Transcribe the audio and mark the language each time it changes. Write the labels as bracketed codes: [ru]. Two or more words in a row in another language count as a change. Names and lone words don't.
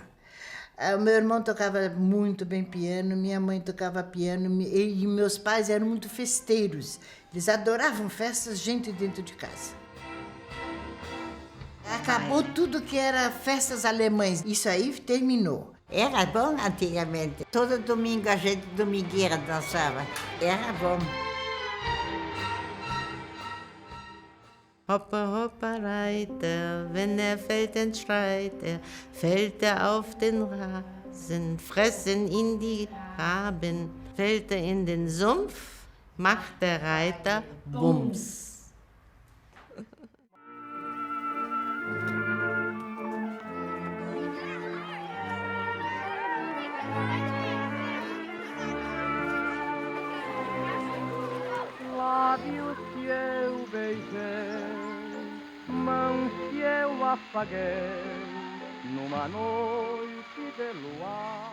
[pt] O meu irmão tocava muito bem piano, minha mãe tocava piano e meus pais eram muito festeiros. Eles adoravam festas, gente dentro de casa. Acabou tudo que era festas alemãs. Isso aí terminou. Era bom antigamente. Todo domingo a gente domingueira dançava. Era bom. [de] Hoppa, hoppa, Reiter, wenn fällt, dann schreit fällt auf den Rasen, fressen in die Raben, fällt in den Sumpf, macht der Reiter Bums. [pt] Lábios que eu beijei, mãos que eu afaguei, numa noite de luar.